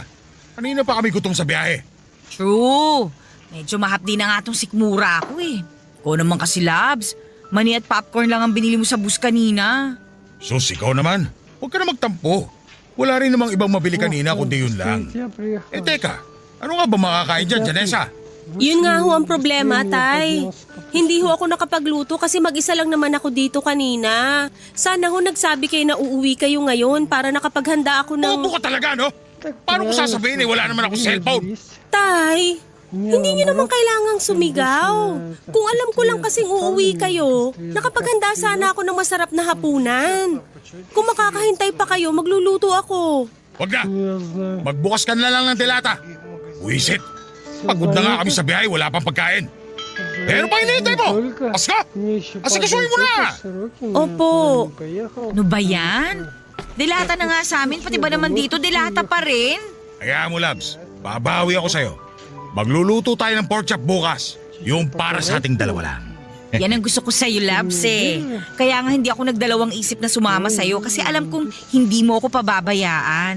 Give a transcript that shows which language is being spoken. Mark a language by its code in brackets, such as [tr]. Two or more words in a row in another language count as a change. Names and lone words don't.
[tl] Kanina pa kami gutom sa biyahe. True. Medyo mahapdi na nga tong sikmura ako eh. Ikaw naman kasi, Labs. Mani at popcorn lang ang binili mo sa bus kanina. Sus, ikaw naman. Huwag ka na magtampo. Wala rin namang ibang mabili kanina kundi yun lang. [ru] Я приехал. [tl] Teka, ano nga ba makakain dyan, Janessa? Yun nga ho ang problema, Tay. Hindi ho ako nakapagluto kasi mag-isa lang naman ako dito kanina. Sana ho nagsabi kayo na uuwi kayo ngayon para nakapaghanda ako ng... Bobo ka talaga, no? Paano ko sasabihin wala naman ako cellphone? Tay, hindi nyo naman kailangang sumigaw. Kung alam ko lang kasing uuwi kayo, nakapaghanda sana ako ng masarap na hapunan. Kung makakahintay pa kayo, magluluto ako. Wag na, [ru] Я знаю. [tl] magbukas ka na lang ng delata. Wisit, pagod na nga kami sa biyahe, wala pang pagkain. Pero pa hinihintay mo? Pasko! [ru] Мне еще [tl] Asikasuhin mo na! Opo. [ru] Поехал. [tl] Ano ba yan? Dilata na nga sa amin, pati ba naman dito dilata pa rin? Kaya mo, Labs, babawi ako sa'yo. Magluluto tayo ng [en] pork chop [tl] bukas. Yung para sa ating dalawa lang. Yan ang gusto ko sa'yo, Labs eh. Kaya nga hindi ako nagdalawang isip na sumama sa'yo kasi alam kong hindi mo ako pababayaan.